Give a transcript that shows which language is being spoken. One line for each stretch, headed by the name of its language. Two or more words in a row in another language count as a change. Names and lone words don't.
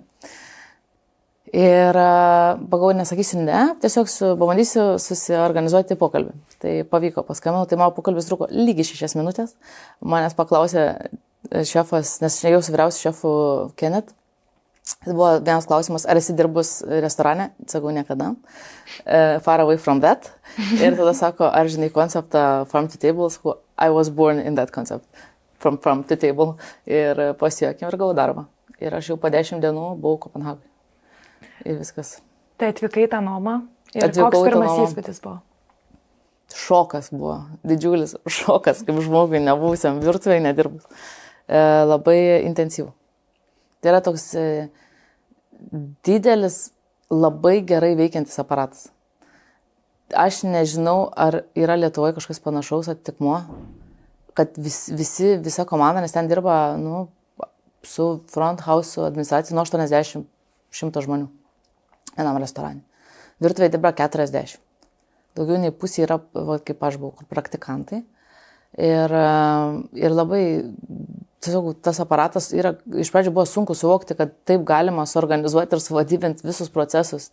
Lithuanian: Ir pagalvojau, nesakysiu ne, tiesiog pabandysiu susiorganizuoti pokalbį. Tai pavyko, paskambinau, tai mano pokalbis truko lygiai 6 minutės. Manęs paklausė šefas, nes šnekėjau su vyriausiu šefu Kenneth. Tai buvo vienas klausimas, ar esi dirbus restorane? Sakau, niekada.
English: Far away from that.
Lithuanian: Ir tada sako, ar žinai konceptą
English: farm to table? Sakau, I was born in that concept. From farm to table.
Lithuanian: Ir pasijuokim ir gavau darbą. Ir aš jau po 10 dienų buvau Kopenhagoje. Ir viskas. Tai atvykai tą nomą. Ir koks pirmas įspūdis buvo? Šokas buvo. Didžiulis šokas, kaip žmogui nebuvusiam virtuvėje nedirbus. Labai intensyvų. Tai yra toks didelis, labai gerai veikiantis aparatas. Aš nežinau, ar yra Lietuvoje kažkas panašaus atitikmuo, kad visa komanda, nes ten dirba su
English: front house
Lithuanian: administracija nuo 80-100 žmonių vienam restorane. Virtuvėje dirba 40. Daugiau nei pusė yra, kaip aš buvau, kur praktikantai. Ir labai... Tiesiog tas aparatas yra, iš pradžių buvo sunku suvokti, kad taip galima suorganizuoti ir suvadybinti visus procesus.